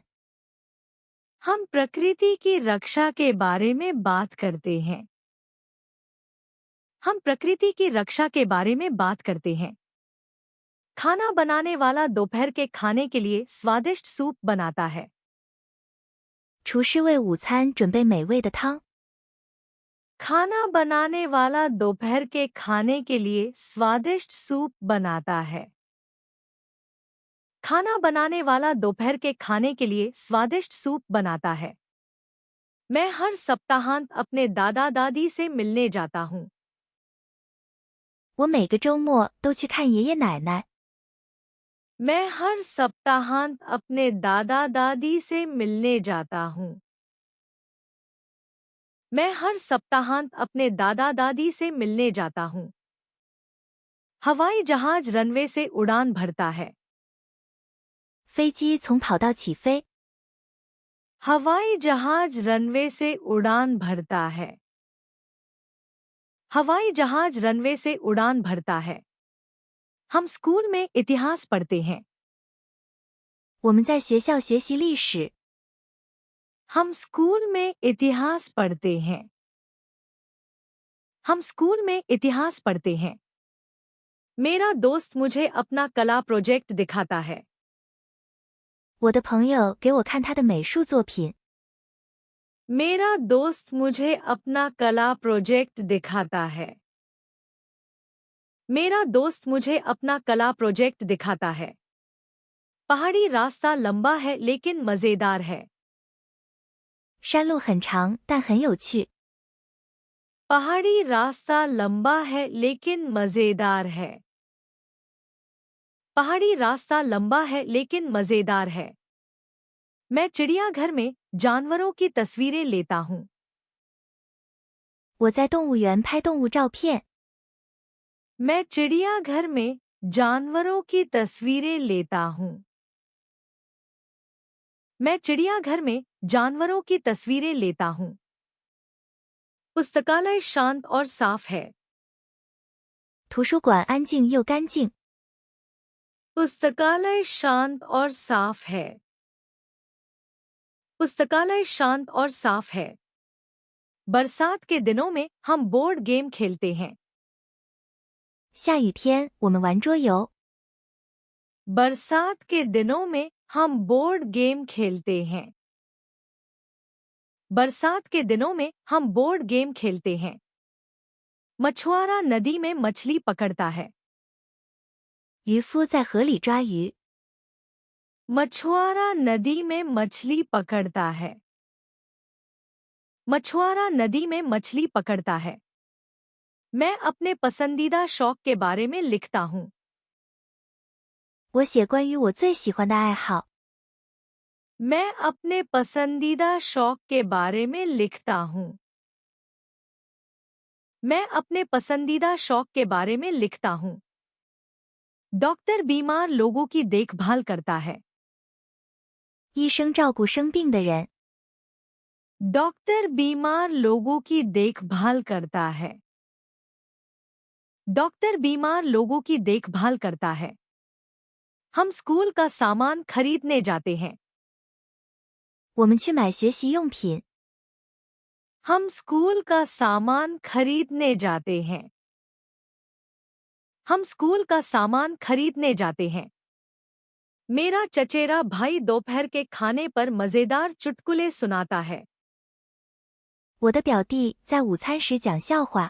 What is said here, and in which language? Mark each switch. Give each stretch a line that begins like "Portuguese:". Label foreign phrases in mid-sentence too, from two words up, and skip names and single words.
Hindi: हम प्रकृति की रक्षा के बारे में बात करते हैं। हम प्रकृति की रक्षा के बारे में बात करते हैं। खाना बनाने वाला दोपहर के खाने के लिए स्वादिष्ट सूप बनाता है।
Chinese: 厨师为午餐准备美味的汤。
Hindi: खाना बनाने वाला दोपहर के खाने के लिए स्वादिष्ट सूप बनाता है। खाना बनाने वाला दोपहर के खाने के लिए स्वादिष्ट सूप बनाता है। मैं हर सप्ताहांत अपने दादा दादी से मिलने जाता हूँ।
Chinese: 我每个周末都去看爷爷奶奶。
Hindi: मैं हर सप्ताहांत अपने दादा दादी से मिलने जाता हूँ। मैं हर सप्ताहांत अपने दादा दादी से मिलने जाता हूँ। हवाई जहाज रनवे से उड़ान भरता है।
Chinese: 飞机从跑道起飞。
Hindi: हवाई जहाज रनवे से उड़ान भरता है। हवाई जहाज रनवे से उड़ान भरता है। हम स्कूल में इतिहास पढ़ते हैं।
Chinese: 我们在学校学习历史。
Hindi: हम स्कूल में इतिहास पढ़ते हैं। हम स्कूल में इतिहास पढ़ते हैं। मेरा दोस्त मुझे अपना कला प्रोजेक्ट दिखाता है।
Chinese: 我的朋友给我看他的美术作品。
Hindi: मेरा दोस्त मुझे अपना कला प्रोजेक्ट दिखाता है। मेरा दोस्त मुझे अपना कला प्रोजेक्ट दिखाता है। पहाड़ी रास्ता लंबा है लेकिन मजेदार है।
Chinese: 山路很长，但很有趣。
Hindi: पहाड़ी रास्ता लंबा है लेकिन मजेदार है। पहाड़ी रास्ता लंबा है लेकिन मजेदार है। मैं चिड़ियाघर में जानवरों की तस्वीरें लेता हूँ।
Chinese: 我在动物园拍动物照片。
Hindi: मैं चिड़ियाघर में जानवरों की तस्वीरें लेता हूँ। मैं चिड़ियाघर में जानवरों की तस्वीरें लेता हूँ। पुस्तकालय शांत और साफ है।
Chinese: 图书馆安静又干净。
Hindi: पुस्तकालय शांत और साफ है। पुस्तकालय शांत और साफ है। बरसात के दिनों में हम
English: board game
Hindi: खेलते हैं।
Chinese: 下雨天我们玩桌游。
Hindi: बरसात के दिनों में हम
English: board game
Hindi: खेलते हैं। बरसात के दिनों में हम
English: board game
Hindi: खेलते हैं। मछुआरा नदी में मछली पकड़ता है।
Chinese: 渔夫在河里抓鱼。
Hindi: मछुआरा नदी में मछली पकड़ता है। मछुआरा नदी में मछली पकड़ता है। मैं अपने पसंदीदा शौक के बारे में लिखता हूँ।
Chinese: 我写关于我最喜欢的爱好。
Hindi: मैं अपने पसंदीदा शौक के बारे में लिखता हूँ। मैं अपने पसंदीदा शौक के बारे में लिखता हूँ। डॉक्टर बीमार लोगों की देखभाल करता है।
Chinese: 医生照顾生病的人。
Hindi: डॉक्टर बीमार लोगों की देखभाल करता है। डॉक्टर बीमार लोगों की देखभाल करता है। हम स्कूल का सामान खरीदने जाते हैं।
Chinese: 我们去买学习用品。
Hindi: हम स्कूल का सामान खरीदने जाते हैं। हम स्कूल का सामान खरीदने जाते हैं। मेरा चचेरा भाई दोपहर के खाने पर मजेदार चुटकुले सुनाता है।
Chinese: 我的表弟在午餐时讲笑话。